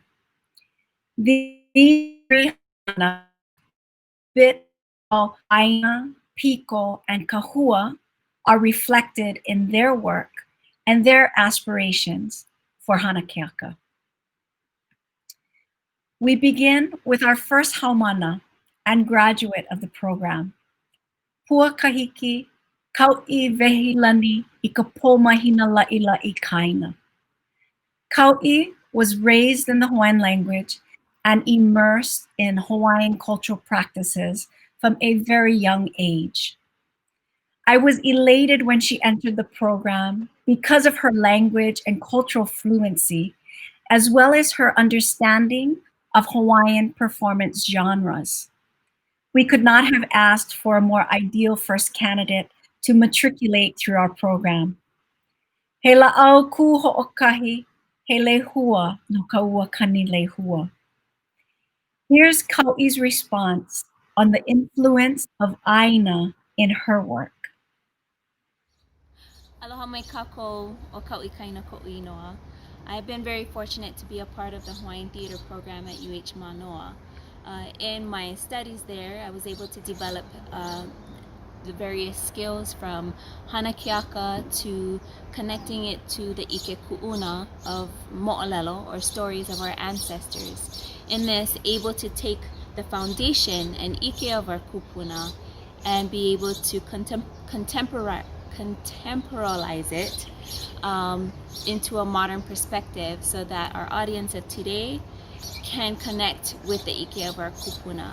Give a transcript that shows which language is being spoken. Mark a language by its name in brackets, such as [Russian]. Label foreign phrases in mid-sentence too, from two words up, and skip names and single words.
[English] These three Hana, ʻāina, Piko, and Kahua are reflected in their work and their aspirations for Hana Keaka. We begin with our first haumana and graduate of the program, Pua Kahiki, Kauʻi Vehilani [Hawaiian] i ka pōmahina laʻilaʻi kaina. [English] Kauʻi was raised in the Hawaiian language and immersed in Hawaiian cultural practices from a very young age. I was elated when she entered the program because of her language and cultural fluency, as well as her understanding of Hawaiian performance genres. We could not have asked for a more ideal first candidate to matriculate through our program. [Hawaiian] He la'au ku ho'okahi, he lehua no ka ua kani lehua. [English] Here's Kauʻi's response on the influence of ʻāina in her work. [Hawaiian] Aloha mai kākou o Kauʻi kaina koʻu inoa. [English] I've been very fortunate to be a part of the Hawaiian Theatre Program at UH Mānoa. In my studies there, I was able to develop the various skills from Hana Keaka to connecting it to the [Hawaiian] ike kuʻuna [English] of moʻolelo, or stories of our ancestors. In this, able to take the foundation and ike of our kupuna and be able to contemporalize it into a modern perspective so that our audience of today can connect with the ike of our kupuna.